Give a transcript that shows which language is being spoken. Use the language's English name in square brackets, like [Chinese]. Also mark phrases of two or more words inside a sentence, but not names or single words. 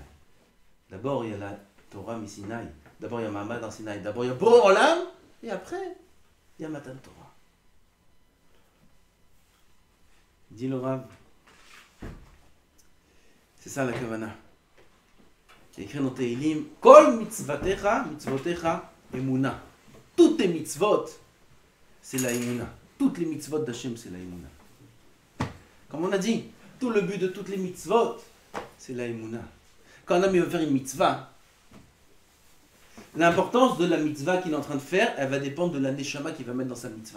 [French] D'abord, il y a la [Hebrew] תורה מסיני. [French] D'abord, il y a [Hebrew] מעמד הר סיני. [French] D'abord, il y a [Hebrew] בורא עולם. [French] Et après, il y a [Hebrew] מתן תורה. [French] Dit le Rav. C'est ça la Kavana. C'est écrit dans Teilim. [Hebrew] כל מצותיך, מצותיך, אמונה. [French] Toutes tes mitzvot, c'est la emuna. Toutes les mitzvot d'Hachem, c'est la emuna. Comme on a dit, tout le but de toutes les mitzvot, c'est la emuna. Quand un homme veut faire une mitzvah, l'importance de la mitzvah qu'il est en train de faire, elle va dépendre de la neshama qu'il va mettre dans sa mitzvah.